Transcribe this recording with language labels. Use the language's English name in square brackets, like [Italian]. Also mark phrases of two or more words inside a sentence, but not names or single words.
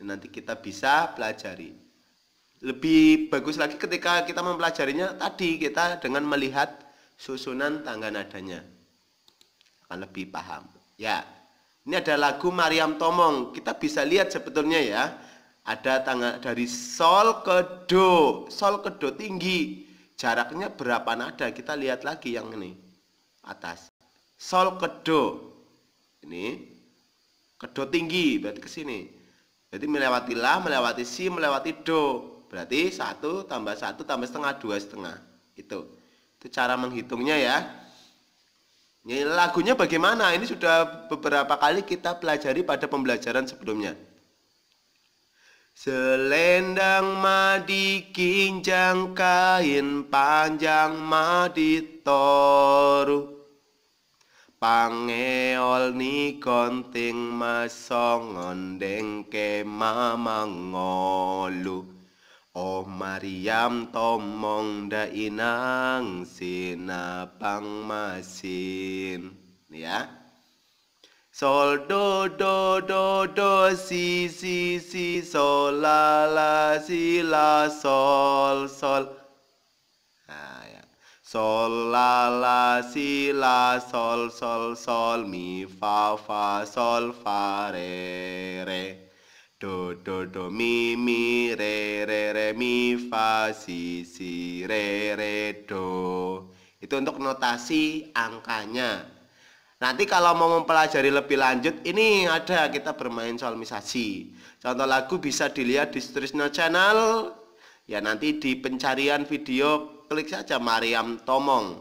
[Indonesian] Nanti kita bisa pelajari. Lebih bagus lagi ketika kita mempelajarinya tadi kita dengan melihat susunan tangga nadanya. Akan lebih paham. Ya. Ini ada lagu Mariam Tomong. Kita bisa lihat sebetulnya ya. Ada tangga dari sol ke do. Sol ke do tinggi. Jaraknya berapa nada? Kita lihat lagi yang ini. Atas. Sol ke do. Ini. Ke do tinggi. Berarti ke sini. Berarti melewati la, melewati si, melewati do. Berarti 1 tambah 1 tambah setengah, 2 setengah. Itu cara menghitungnya ya. Ini lagunya bagaimana? Ini sudah beberapa kali kita pelajari pada pembelajaran sebelumnya. [Batak Toba] Selendang madi kinjang kain panjang madi toru. Pangeol ni konting masongon dengke mamangolu. Oh Mariam Tomong da inang sinapang masin. Ya. Sol do do do do si si si sol la la si la sol sol. [Indonesian] Nah, ya. Sol la la si la sol sol sol mi fa fa sol fa re re. Do do do mi mi re re re mi fa si si re re do. Itu untuk notasi angkanya. Nanti kalau mau mempelajari lebih lanjut, ini ada kita bermain solmisasi. Contoh lagu bisa dilihat di Sutrisno Channel. Ya nanti di pencarian video klik saja Mariam Tomong.